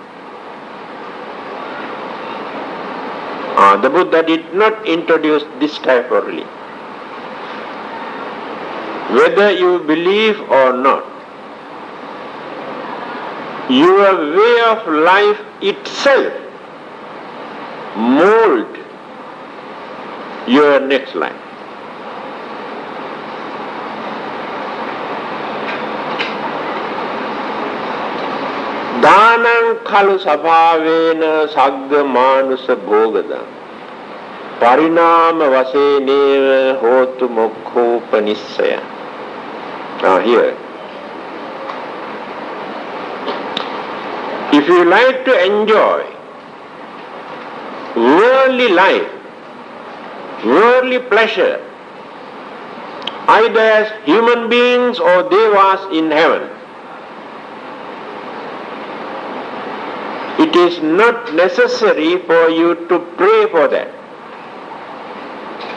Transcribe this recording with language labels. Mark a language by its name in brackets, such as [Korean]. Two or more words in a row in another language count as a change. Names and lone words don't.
[English] The Buddha did not introduce this type of religion. Whether you believe or not, your way of life itself mold your next life. [Pali] Dānaṁ khalu sabhavena sagga manusa bhogada parināma vaseneva hotu mokkhopanissaya. [English] Now here, if you like to enjoy worldly life, worldly pleasure, either as human beings or devas in heaven, it is not necessary for you to pray for that.